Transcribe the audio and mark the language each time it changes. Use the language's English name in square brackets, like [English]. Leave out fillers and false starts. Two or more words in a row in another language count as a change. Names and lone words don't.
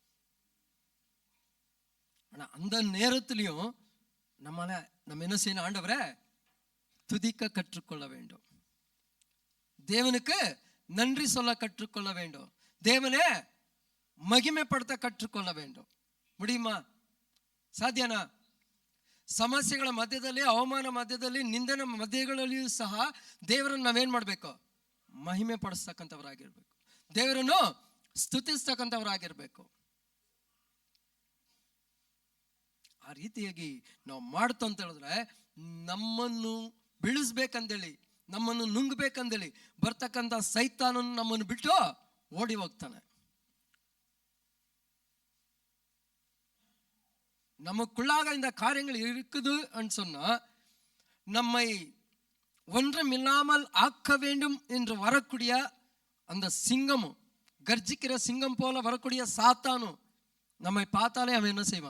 [Tamil] ஆனா அந்த நேரத்திலையும் நம்ம என்ன செய்யணும்? ஆண்டவரை துதிக்க கற்றுக்கொள்ள வேண்டும். தேவனுக்கு நன்றி சொல்ல கற்றுக்கொள்ள வேண்டும். தேவனே மகிமைப்படுத்த கற்றுக்கொள்ள வேண்டும். முடியுமா? [Kannada] ಸಾಧ್ಯನಾ? ಸಮಸ್ಯೆಗಳ ಮಧ್ಯದಲ್ಲಿ, ಅವಮಾನ ಮಧ್ಯದಲ್ಲಿ, ನಿಂದನ ಮಧ್ಯಗಳಲ್ಲಿಯೂ ಸಹ ದೇವರನ್ನು ನಾವೇನ್ ಮಾಡ್ಬೇಕು? ಮಹಿಮೆ ಪಡಿಸ್ತಕ್ಕಂಥವರಾಗಿರ್ಬೇಕು. ದೇವರನ್ನು ಸ್ತುತಿಸ್ತಕ್ಕಂಥವರಾಗಿರ್ಬೇಕು. ಆ ರೀತಿಯಾಗಿ ನಾವು ಮಾಡ್ತು ಅಂತ ಹೇಳಿದ್ರೆ ನಮ್ಮನ್ನು ಬೀಳಿಸ್ಬೇಕಂದೇಳಿ, ನಮ್ಮನ್ನು ನುಂಗ್ಬೇಕಂದೇಳಿ ಬರ್ತಕ್ಕಂಥ ಸೈತಾನನ್ನು ನಮ್ಮನ್ನು ಬಿಟ್ಟು ಓಡಿ ಹೋಗ್ತಾನೆ. [Tamil] நமக்குள்ளாக இந்த காரியங்கள் இருக்குது சொன்னா நம்மை ஒன்றுமில்லாமல் ஆக்க வேண்டும் என்று வரக்கூடிய அந்த சிங்கமும், கர்ஜிக்கிற சிங்கம் போல வரக்கூடிய சாத்தானும் நம்மை பார்த்தாலே அவன் என்ன செய்வான்?